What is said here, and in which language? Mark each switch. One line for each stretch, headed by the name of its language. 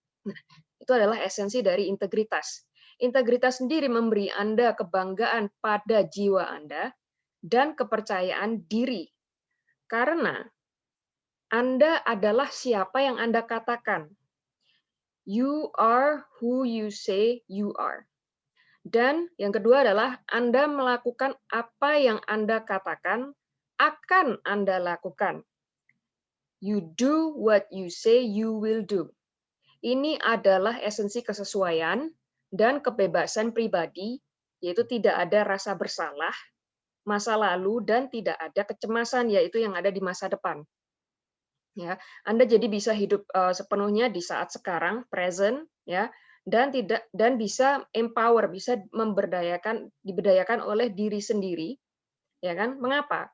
Indonesian: Nah, itu adalah esensi dari integritas. Integritas sendiri memberi Anda kebanggaan pada jiwa Anda dan kepercayaan diri. Karena Anda adalah siapa yang Anda katakan.
English: You are who you say you are.
Indonesian: Dan yang kedua adalah Anda melakukan apa yang Anda katakan akan Anda lakukan.
English: You do what you say you will do.
Indonesian: Ini adalah esensi kesesuaian dan kebebasan pribadi, yaitu tidak ada rasa bersalah, masa lalu, dan tidak ada kecemasan, yaitu yang ada di masa depan. Ya, Anda jadi bisa hidup sepenuhnya di saat sekarang, present, ya, dan bisa empower, bisa diberdayakan oleh diri sendiri, ya kan? Mengapa?